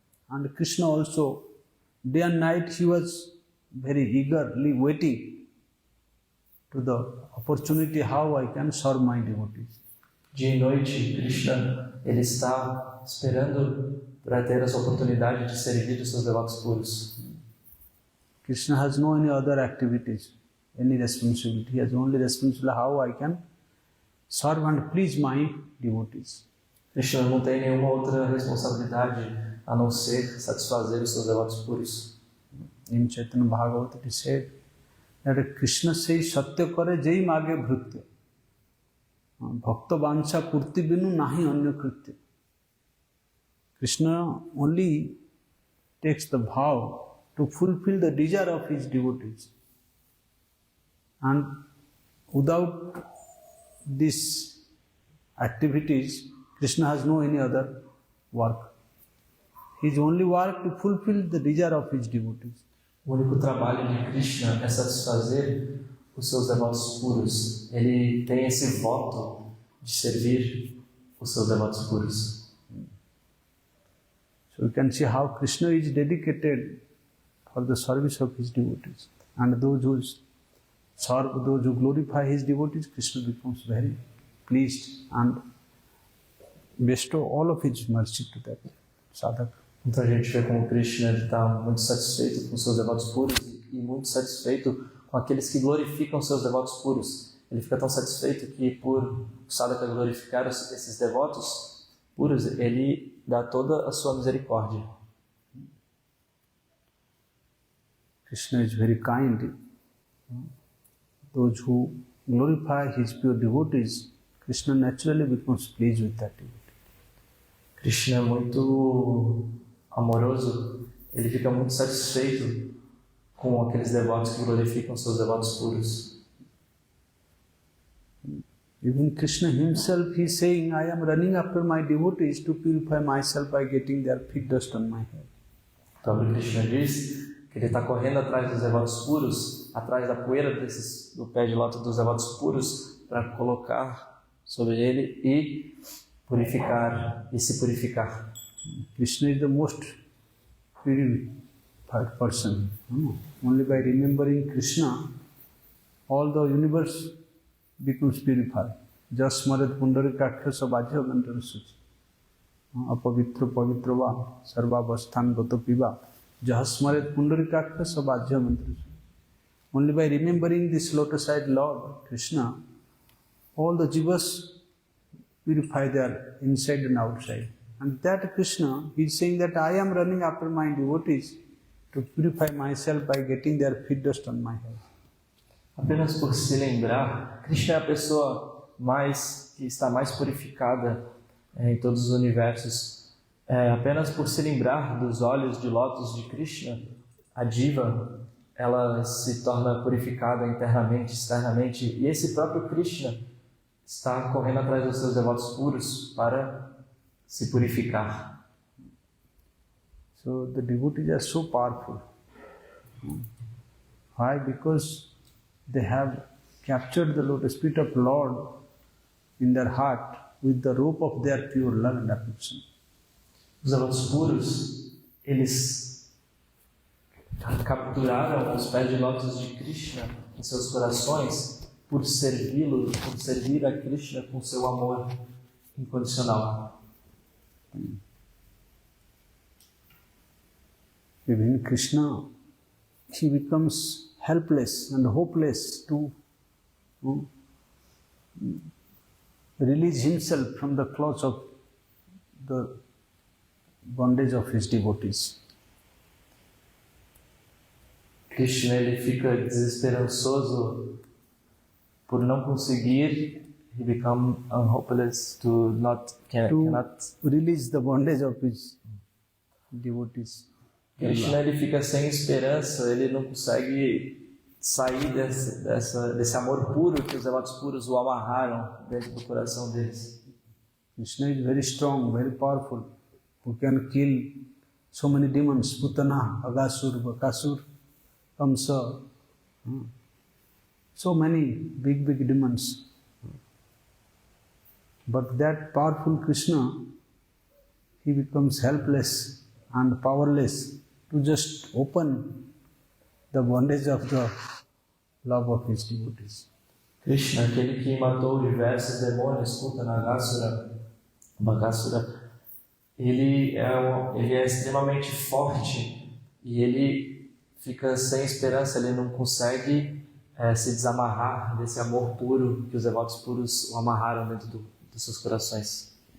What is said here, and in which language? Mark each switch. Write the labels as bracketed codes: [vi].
[en] And Krishna also, day and night, he was very eagerly waiting to the opportunity how I can serve my devotees. [pt] Dia e noite, Krishna, ele está esperando para ter essa oportunidade de servir os seus devotos puros. [en] Krishna has no any other activities, any responsibility. He has only responsibility how I can serve and please my devotees. [pt] Krishna não tem nenhuma outra responsabilidade a não ser satisfazer os seus devotos puros. [en] In Chaitanya Bhagavata it is said that Krishna says [sa] Satya kare jai mage bhrutya bhakta vancha purti binu nahi anya kritya. [en] Krishna only takes the vow to fulfill the desire of his devotees. And without these activities, Krishna has no any other work. His only work to fulfill the desire of his devotees. [pt] O único trabalho de Krishna é satisfazer os seus devotos puros. Ele tem esse voto de servir os seus devotos puros. [en] So we can see how Krishna is dedicated for the service of his devotees. And those who serve, those who glorify his devotees, Krishna becomes very pleased and bestow all of his mercy to that sadhaka. [pt] Então a gente vê como Krishna está muito satisfeito com seus devotos puros e muito satisfeito com aqueles que glorificam seus devotos puros. Ele fica tão satisfeito que por o sadhaka glorificar esses devotos puros, ele dá toda a sua misericórdia. [en] Krishna is very kind. Those who glorify his pure devotees, Krishna naturally becomes pleased with that devotee. [pt] Krishna é muito amoroso, ele fica muito satisfeito com aqueles devotos que glorificam seus devotos puros. [en] Even Krishna himself, he is saying, I am running after my devotees to purify myself by getting their feet dust on my head. [pt] O próprio Krishna diz que ele está correndo atrás dos devotos puros, atrás da poeira do pé de lótus dos devotos puros, para colocar sobre ele e purificar e se purificar. [en] Krishna is the most purified person. Only by remembering Krishna, all the universe becomes purified. [sa] Jasmarat pundarikaksha sabajya mantarasuchi. Apavitra pavitrava sarvavasthan gato piva. Jasmarat pundarikaksha sabajya mantarasuchi. [en] Only by remembering this lotus-eyed Lord, Krishna, all the jivas purify their inside and outside. And that Krishna, he is saying that I am running after my devotees to purify myself by getting their feet dust on my head. [pt] Apenas por se lembrar, Krishna é a pessoa que está mais purificada em todos os universos. Apenas por se lembrar dos olhos de lótus de Krishna, a diva, ela se torna purificada internamente, externamente. E esse próprio Krishna está correndo atrás dos seus devotos puros para se purificar. [en] So the devotees are so powerful. Why? Because they have captured the lotus feet of Lord in their heart with the rope of their pure love and affection. [pt] Os devotos puros, eles capturaram os pés de lótus de Krishna em seus corações por servi-lo, por servir a Krishna com seu amor incondicional. [en] Even Krishna, he becomes helpless and hopeless to release himself from the clutch of the bondage of his devotees. [pt] Krishna, ele fica desesperançoso por não conseguir. [en] He become hopeless to cannot release the bondage of his devotees. [pt] Krishna, ele fica sem esperança, ele não consegue sair desse amor puro que os devotos puros o amarraram dentro do coração deles. [en] Krishna is very strong, very powerful, who can kill so many demons, Putana, Agasur, Bakasur, Kamsa, so many big demons. But that powerful Krishna, he becomes helpless and powerless to just open the bondage of the love of his devotees. [pt] Krishna, aquele que matou diversos demônios, Putana, Agasura, Bakasura, ele é extremamente forte e ele fica sem esperança, ele não consegue se desamarrar desse amor puro que os devotos puros o amarraram dentro dos seus corações.